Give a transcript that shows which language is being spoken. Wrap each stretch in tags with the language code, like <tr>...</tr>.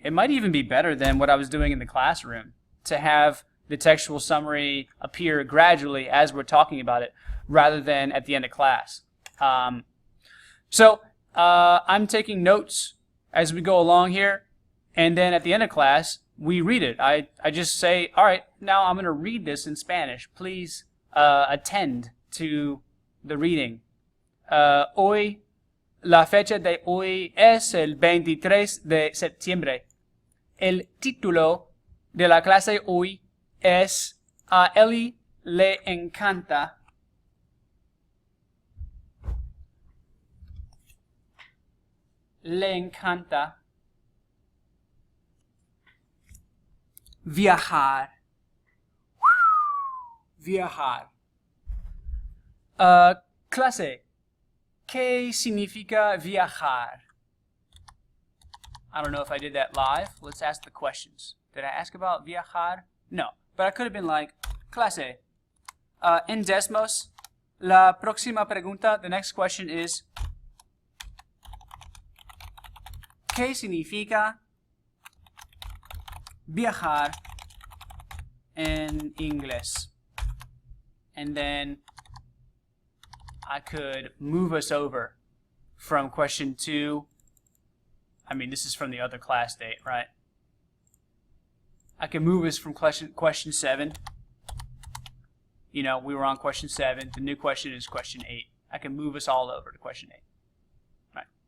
<en>It might even be better than what I was doing in the classroom, to have the textual summary appear gradually as we're talking about it, rather than at the end of class. So I'm taking notes as we go along here, and then at the end of class, we read it. I just say, all right, now I'm going to read this in Spanish. Please attend to the reading.</en> <es>Hoy, la fecha de hoy es el 23 de septiembre. El título de la clase hoy es A Ellie le encanta viajar. Viajar. Clase. ¿Qué significa viajar?</es> <en>I don't know if I did that live. Let's ask the questions. Did I ask about viajar? No. But I could have been like, clase.</en> <es>En Desmos, la próxima pregunta,</es> <en>the next question is,</en> <es>¿qué significa viajar en inglés?</es> <en>And then I could move us over from question 2. I mean, this is from the other class date, right? I can move us from question 7. You know, we were on question 7. The new question is question 8. I can move us all over to question 8. Right.</en>